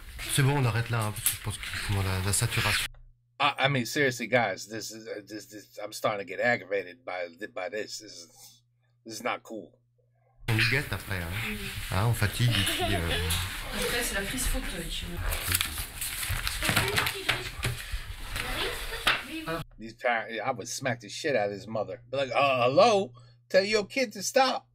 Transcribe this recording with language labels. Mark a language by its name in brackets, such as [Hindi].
[French] C'est bon, on arrête là, hein, parce que je pense qu'il faut la saturation. [English] I mean, seriously, guys, this I'm starting to get aggravated by this. This is not cool. [French] On y guette après, hein, on fatigue. Et puis, Après, c'est la crise fauteuil. [English] These parents, I would smack the shit out of his mother. Be like, hello, tell your kid to stop.